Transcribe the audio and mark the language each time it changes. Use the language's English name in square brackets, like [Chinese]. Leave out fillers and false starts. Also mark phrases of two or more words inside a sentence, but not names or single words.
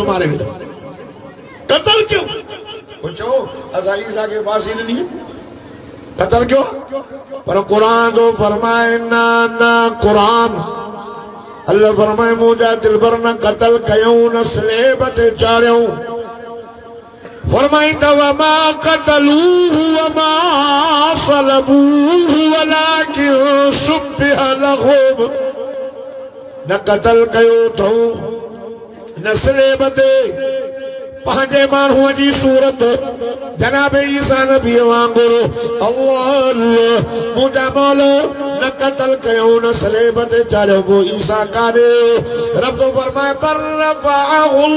[Sindhi] मारे वियो क़तल कयो पोइ चओ असां ईसा खे फांसी ॾिनी क़तल कयो पर क़ुरान जो फरमाए ना ना क़ुरान अल्लाह फरमाए मुंहिंजा दिलबर न क़तल कयूं न स्लेब ते चाढ़ियूं फरमाईंदा [Arabic] وما قتلوه وما صلبوه ولكن شبه لهم [Sindhi] न क़तल कयो अथऊं न स्लेब ते पंहिंजे माण्हूअ जी सूरत जनाबे ईसा नबी वांगुरु अल्लाह मुंहिंजा मौला न क़तल कयूं न स्लेब ते चाढ़ियो को ईसा काॾे रब तो फरमाए पर रफ़अहु